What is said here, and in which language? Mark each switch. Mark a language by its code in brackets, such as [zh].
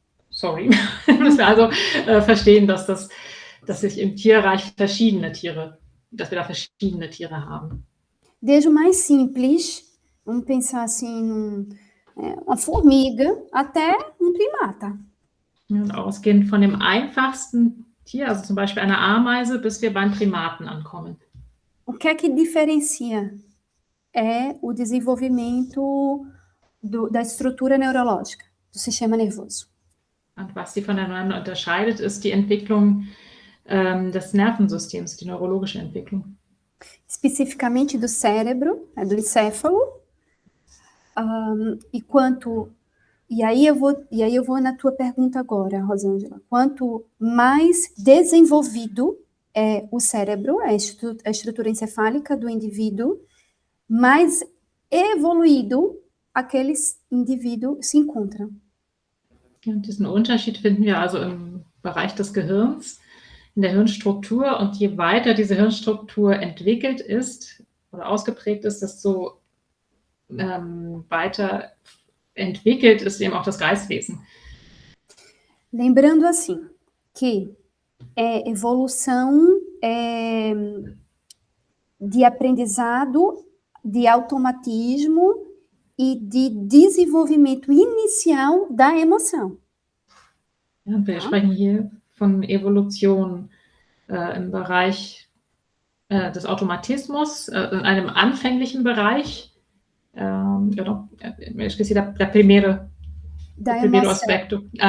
[de] sorry, müssen wir also verstehen, dass sich im Tierreich dass wir da verschiedene Tiere haben. [pt] Desde o mais simples, vamos pensar assim, uma formiga, até primata. [de] Und ausgehend von dem einfachsten Tier, also zum Beispiel einer Ameise, bis wir beim Primaten ankommen. [pt] O que é que diferencia? É o desenvolvimento da estrutura neurológica, do sistema nervoso. [de] Und was sie voneinander unterscheidet, ist die Entwicklung des Nervensystems, die neurologische Entwicklung. [pt] Especificamente do cérebro, do encéfalo, e aí eu vou na tua pergunta agora, Rosângela. Quanto mais desenvolvido é o cérebro, a estrutura encefálica do indivíduo, mais evoluído aquele indivíduo se encontra. [de] Und diesen Unterschied finden wir also im Bereich des Gehirns, in der Hirnstruktur. Und je weiter diese Hirnstruktur entwickelt ist oder ausgeprägt ist, desto weiter entwickelt ist eben auch das Geistwesen. [pt] Lembrando assim, que evolução de aprendizado, de automatismo e de desenvolvimento inicial da emoção. [de] Ja, wir sprechen hier von Evolution im Bereich des Automatismus, in einem anfänglichen Bereich. [pt] Eu esqueci da primeiro aspecto.